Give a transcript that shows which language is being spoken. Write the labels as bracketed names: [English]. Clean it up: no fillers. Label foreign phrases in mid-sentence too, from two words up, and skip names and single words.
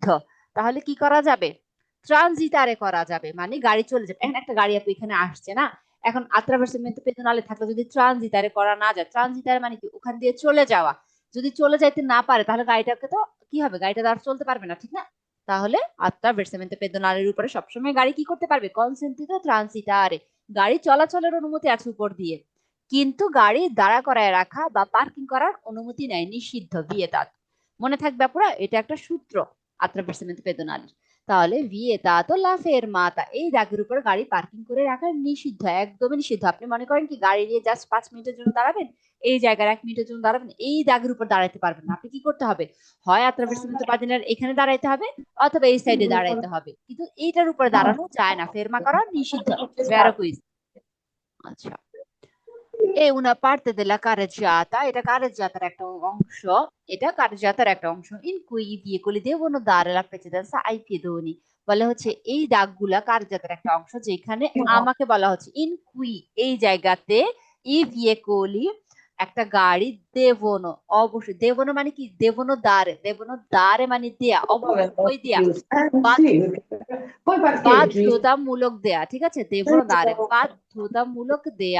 [Bangla] তাহলে কি করা যাবে? ট্রানজিটারে করা যাবে, মানে গাড়ি চলে যাবে। এখন একটা গাড়ি আপু এখানে আসছে না, এখন [Italian] attraversamento pedonale [Bangla] থাকলে যদি ট্রানজিটারে করা না যায়, ট্রানজিটারে মানে কি ওখান দিয়ে চলে যাওয়া, যদি চলে যাইতে না পারে তাহলে গাড়িটাকে তো কি হবে, গাড়িটা তো আর চলতে পারবে না, ঠিক না? তাহলে [Italian] attraversamento pedonale [Bangla] উপরে সবসময় গাড়ি কি করতে পারবে? [Italian] consentito transitare, [Bangla] গাড়ি চলাচলের অনুমতি আছে উপর দিয়ে, কিন্তু গাড়ি দাঁড়া করায় রাখা বা পার্কিং করার অনুমতি নেই, নিষিদ্ধ, vietato। মনে থাকবে আপুরা, এটা একটা সূত্র [Italian] attraversamento pedonale। তাহলে vietato la fermata, [Bangla] এই দাগের উপর গাড়ি পার্কিং করে রাখা নিষিদ্ধ, একদমই নিষিদ্ধ। আপনি মনে করেন কি গাড়ি নিয়ে জাস্ট 5 মিনিটের জন্য দাঁড়াবেন, এই জায়গায় 1 মিনিটের জন্য দাঁড়াবেন, এই দাগের উপর দাঁড়াতে পারবেন না। আপনি কি করতে হবে? হয় [Italian] attraversamento pedonale [Bangla] এখানে দাঁড়াইতে হবে, অথবা এই সাইডে দাঁড়াইতে হবে, কিন্তু এইটার উপরে দাঁড়ানো যায় না, ফেরমা করা নিষিদ্ধ। [Italian] vero quiz. [Bangla] আচ্ছা, [Italian] una parte della carreggiata, [Bangla] এটা কারেজ্জাতার একটা অংশ, এটা কারেজ্জাতার একটা অংশ [Italian] in cui i veicoli devono dare la precedenza ai pedoni, [Bangla] বলে হচ্ছে এই দাগগুলা কারেজ্জাতার একটা অংশ, যেখানে আমাকে বলা হচ্ছে [Italian] in cui, [Bangla] এই জায়গাতে, [Italian] i veicoli, [Bangla] একটা গাড়ি দেবনো, অবশ্যই দেবনো মানে কি? [Italian] devono dare, devono dare [Bangla] মানে দেয়া, অবশ্যই দেয়া, [Italian] Poi parcheggi. [Bangla] বাধ্যতামূলক দেয়া, ঠিক আছে, [Italian] devono dare [Bangla] বাধ্যতামূলক দেয়া।